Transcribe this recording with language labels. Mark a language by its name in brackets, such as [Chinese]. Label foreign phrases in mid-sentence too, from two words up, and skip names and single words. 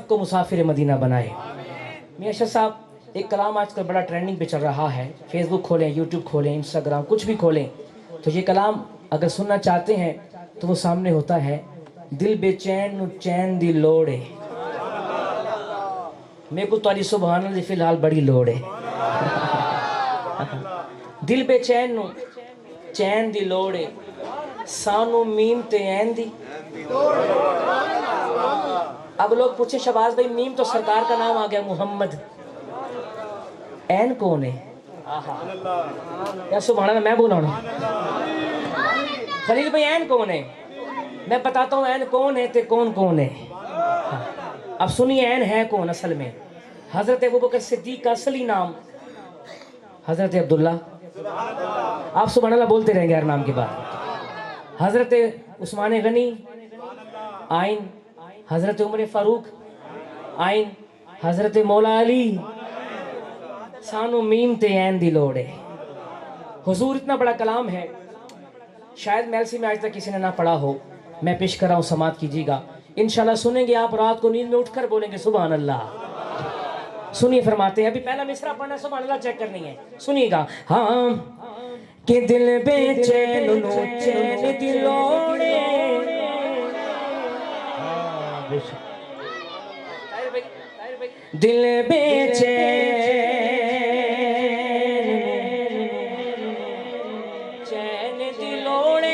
[Urdu] کو مسافر مدینہ بنائے میاں ارشد صاحب ایک کلام آج کل بڑا ٹرینڈنگ پہ چل رہا ہے فیس بک کھولیں یوٹیوب کھولیں انسٹاگرام کچھ بھی کھولیں تو یہ کلام اگر سننا چاہتے ہیں تو وہ سامنے ہوتا ہے [Punjabi] دل بے چین نو چین دی لوڑ ہے [Urdu] میرے کو تاری سبحان اللہ فی الحال بڑی لوڑ ہے [Punjabi] دل بے چین نو چین دی لوڑے سانو میم تے این دی. [Urdu] اب لوگ پوچھے شہباز بھائی میم تو سرکار کا نام آ گیا محمد, این کون ہے؟ یا سبحان اللہ میں بولا ہوں. خلیل بھائی این کون ہے؟ میں بتاتا ہوں این کون ہے تے کون کون ہے. اب سنیے این ہے کون اصل میں. حضرت ابوبکر صدیق کا اصلی نام حضرت عبداللہ. آپ سبحان اللہ بولتے رہیں گے ہر نام کے بعد. حضرت عثمان غنی آئین, حضرت عمر فاروق آئین, حضرت مولا علی [Punjabi] سانو میم تے این دی لوڑے. [Urdu] حضور اتنا بڑا کلام ہے, شاید میلسی میں آج تک کسی نے نہ پڑھا ہو. میں پیش کر رہا ہوں, سماعت کیجیے گا. انشاءاللہ سنیں گے آپ, رات کو نیند میں اٹھ کر بولیں گے سبحان اللہ. سنیے فرماتے ہیں, ابھی پہلا مصرع پڑھنا ہے, سبحان اللہ چیک کرنی ہے. سنیے گا. [Punjabi] ہاں کہ دل بے چین نو چین دی لوڑے, دل بے چین چین دی لوڑے.